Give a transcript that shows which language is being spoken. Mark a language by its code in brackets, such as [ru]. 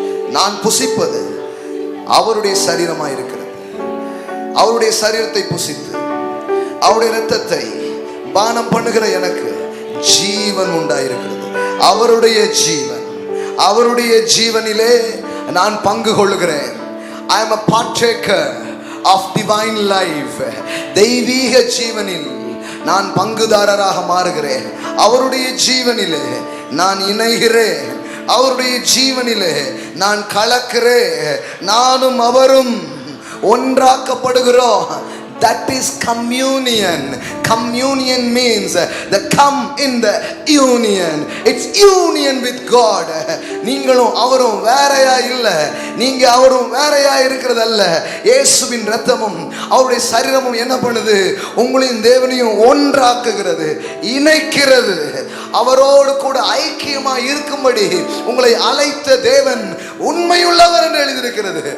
[ta] நான் புசிப்பது அவருடைய சரீரமாய் இருக்கிறது. அவருடைய சரீரத்தை புசித்து அவருடைய இரத்தத்தை பானம் பண்ணுகிற எனக்கு ஜீவன் உண்டாயிருக்கிறது. அவருடைய ஜீவன், அவருடைய ஜீவனிலே நான் பங்கு கொள்ளுகிறேன். [en] I am a partaker of divine life. [ta] தெய்வீக ஜீவனில் நான் பங்குதாரராக மாறுகிறேன். அவருடைய ஜீவனிலே நான் இணைகிறேன். அவருடைய ஜீவனிலே நான் கலக்கிறேன். நானும் அவரும் ஒன்றாக்கப்படுகிறோம். [en] That is communion. Communion means the come in the union. It's union with God. [ta] நீங்களும் அவரும் வேறையா இல்லை, நீங்க அவரும் வேறையா இருக்கிறது அல்ல. இயேசுவின் இரத்தமும் அவருடைய சரீரமும் என்ன பண்ணுது? உங்களையும் தேவனையும் ஒன்றாக்குகிறது, இணைக்கிறது. அவரோடு கூட ஐக்கியமா இருக்கும்படி உங்களை அழைத்த தேவன் உண்மையுள்ளவர் என்று எழுதியிருக்கிறது.